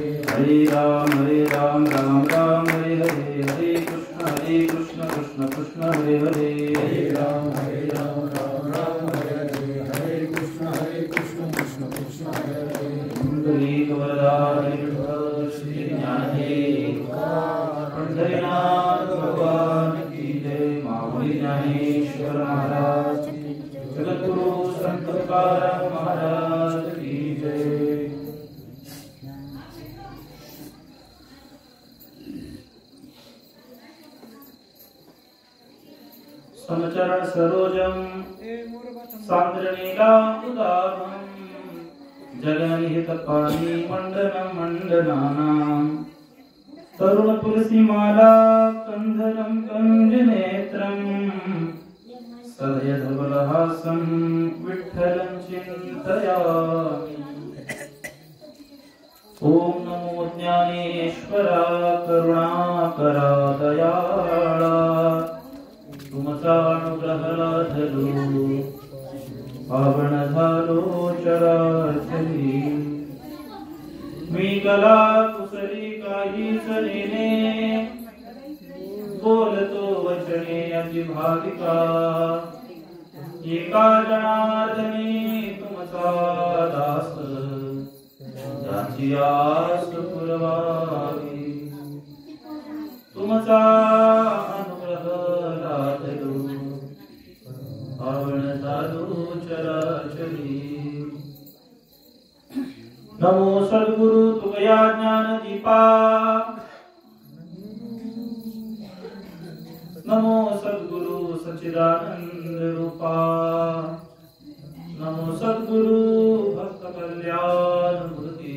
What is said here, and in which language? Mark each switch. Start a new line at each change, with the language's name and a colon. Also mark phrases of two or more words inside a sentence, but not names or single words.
Sanskrit: हरे राम राम हरे हरे। हरे कृष्ण कृष्ण कृष्ण हरे हरे। हरे राम राम हरे हरे। हरे कृष्ण कृष्ण कृष्ण हरे हरे।
Hindi: कुंडलीक वरदाय श्री ज्ञानदेव पंढरीनाथ भगवान की जय। माऊली ज्ञानेश्वर महाराज की जय। जगद्गुरु संत तुकाराम महाराज की जय।
Sanskrit: समचरण सरोजम सांद्रनीलामुदाभं जगन्निहितपाणि मण्डनं मण्डनानां तरुण तुलसीमाला कंधरं कंजनेत्रं सदयधवलहासं विठ्ठलं चिन्तयामि।
Marathi: ओम नमो ज्ञानेश्वरा करुणाकरा दयाळा तुमचा अनुग्रह लाधलो पावन झालो चराचरी। मी कला कुसली काहीच नेने बोलतो वचने अजिभाविका। एका जनार्दनी तुमचा दास ज्याची आस पुरवावी। तुमचा अनुग्रह लादलो पावन झालो चराचरी। नमो सद्गुरु तुमया ज्ञान दीपा। नमो सद्गुरु सच्चिदानंद रूपा। नमो सद्गुरु भक्त कल्याण मूर्ति।